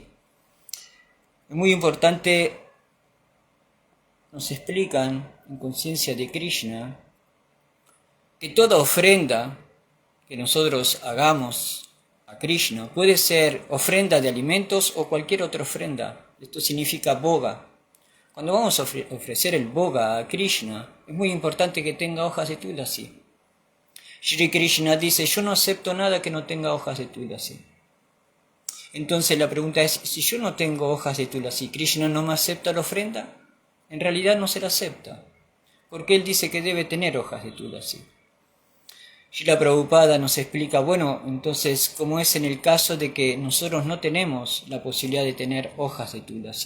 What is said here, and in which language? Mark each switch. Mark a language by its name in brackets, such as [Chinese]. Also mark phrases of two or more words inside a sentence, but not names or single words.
[Spanish] Es muy importante, nos explican en Conciencia de Krishna, que toda ofrenda que nosotros hagamos a Krishna puede ser ofrenda de alimentos o cualquier otra ofrenda. Esto significa boga. cuando vamos a ofrecer el boga a Krishna, es muy importante que tenga hojas de tulasi. Shri Krishna dice, yo no acepto nada que no tenga hojas de tulasi. Entonces la pregunta es, si yo no tengo hojas de tulasi, ¿Krishna no me acepta la ofrenda? En realidad no se la acepta, porque él dice que debe tener hojas de tulasi. Srila Prabhupada nos explica, bueno, entonces, ¿cómo es en el caso de que nosotros no tenemos la posibilidad de tener hojas de tulasi?